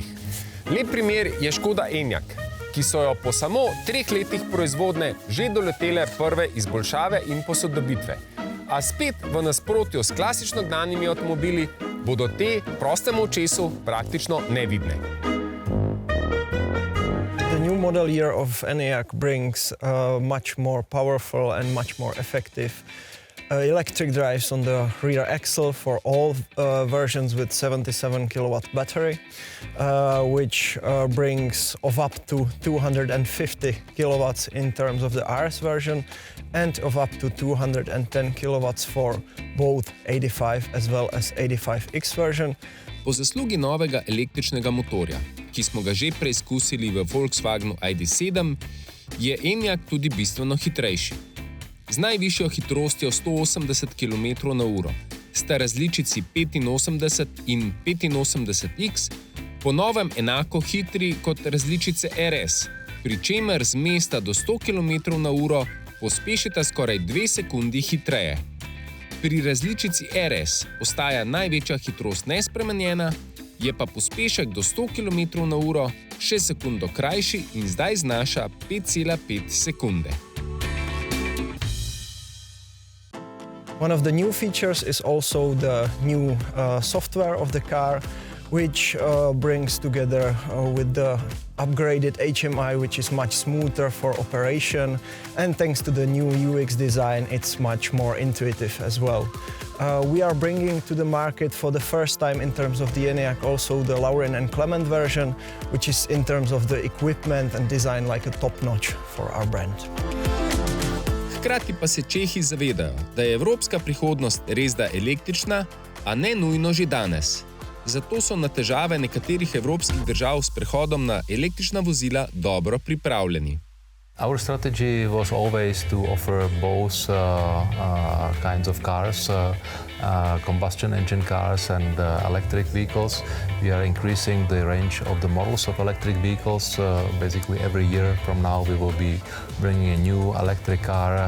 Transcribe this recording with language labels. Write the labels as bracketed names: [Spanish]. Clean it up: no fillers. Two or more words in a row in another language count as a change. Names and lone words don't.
[Slovenian] Lep primer je Škoda Enyaq, ki so jo po samo 3 letih proizvodnje že doletele prve izboljšave in posodobitve. A spet v nasprotju s klasično gnanimi avtomobili bodo te prostemu očesu praktično nevidne. [English] The new model year of Enyaq brings much more powerful and much more effective electric drives on the rear axle for all versions with 77 kW battery, which brings of up to 250 kW in terms of the RS version and of up to 210 kW for both 85 as well as 85X version. [Slovenian] Po zaslugi novega električnega motorja, ki smo ga že preizkusili v Volkswagenu ID.7, je Enyaq tudi bistveno hitrejši. Z najvišjo hitrostjo 180 km/h sta različici 85 in 85X po novem enako hitri kot različice RS, pri čemer z mesta do 100 km/h pospešita skoraj 2 sekundi hitreje. Pri različici RS ostaja največja hitrost nespremenjena, je pa pospešek do 100 km/h še sekundo krajši in zdaj znaša 5,5 sekunde. [English] One of the new features is also the new software of the car, which brings together with the upgraded HMI, which is much smoother for operation, and thanks to the new UX design, it's much more intuitive as well. We are bringing to the market for the first time in terms of the ENIAC also the Laurin and Clement version, which is in terms of the equipment and design like a top-notch for our brand. [Slovenian] Hkrati pa se Čehi zavedajo, da je evropska prihodnost resda električna, a ne nujno že danes. Zato so na težave nekaterih evropskih držav s prehodom na električna vozila dobro pripravljeni. [English] Our strategy was always to offer both kinds of cars, combustion engine cars and electric vehicles. We are increasing the range of the models of electric vehicles. Basically every year from now we will be bringing a new electric car.